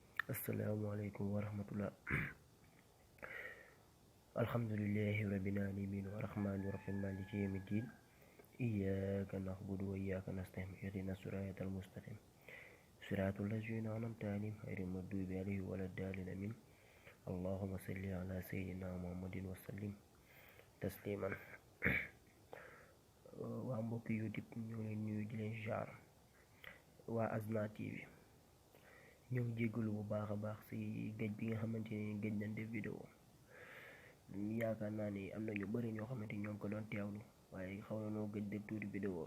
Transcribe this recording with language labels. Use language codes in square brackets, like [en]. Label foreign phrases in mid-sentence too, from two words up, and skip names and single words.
[ar] السلام عليكم ورحمة الله الحمد لله رب العالمين الرحمن الرحيم مالك يوم الدين. إياك نعبد وإياك نستعين اهدنا الصراط المستقيم صراط الذين أنعمت عليهم غير المغضوب عليهم ولا الضالين آمين. اللهم صل على سيدنا محمد وسلم تسليما. [wo] Waa mbokk YouTube ñu ngi leen nuyu di leen jaar waa Azna TV ñoo ngi jéggalu bu baax a baax ci géej bi nga xamante ni géej nañ def vidéo. Yaakaar naa ni am na ñu bëri ñoo xamante ni ñoo ngi ko doon teewlu waaye xaw na noo gëj def tuuti vidéo.